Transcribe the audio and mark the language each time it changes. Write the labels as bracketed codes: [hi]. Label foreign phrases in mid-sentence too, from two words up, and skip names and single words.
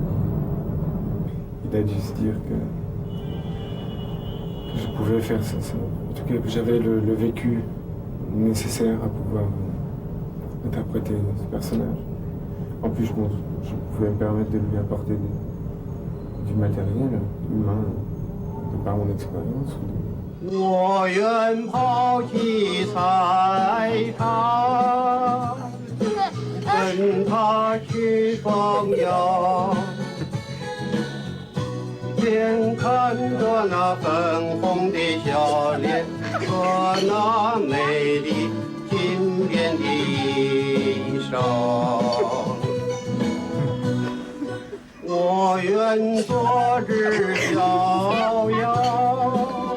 [fr] Il a dû se dire que je pouvais faire ça. En tout cas, que j'avais le vécu nécessaire à pouvoir interpréter ce personnage. En plus, je pouvais me permettre de lui apporter du matériel humain de par mon expérience. [zh] 我愿抛弃彩霞，跟他去风游，眼看着那粉红的笑脸和那美丽金边的衣裳，我愿做只小羊。